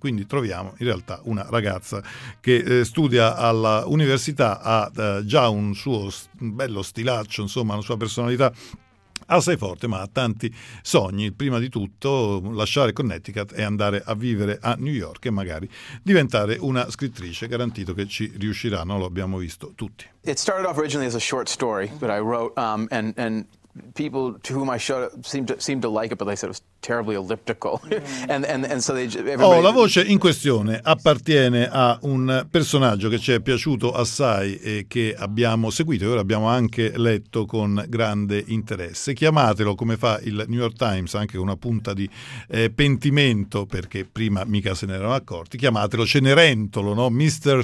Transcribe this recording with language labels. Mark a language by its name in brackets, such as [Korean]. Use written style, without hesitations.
[Italian] E quindi troviamo in realtà una ragazza che studia alla università, ha già un suo bello stilaccio, insomma una sua personalità assai forte, ma ha tanti sogni, prima di tutto lasciare Connecticut e andare a vivere a New York e magari diventare una scrittrice, garantito che ci riuscirà, no? Lo abbiamo visto tutti. [English] It started off originally as a short story that I wrote, and people to whom I showed it seemed to like it, but they said it was terribly elliptical. and so they everybody... [Italian] Oh, la voce in questione appartiene a un personaggio che ci è piaciuto assai e che abbiamo seguito e ora abbiamo anche letto con grande interesse. Chiamatelo, come fa il New York Times, anche con una punta di pentimento, perché prima mica se ne erano accorti, chiamatelo Cenerentolo, no? Mr.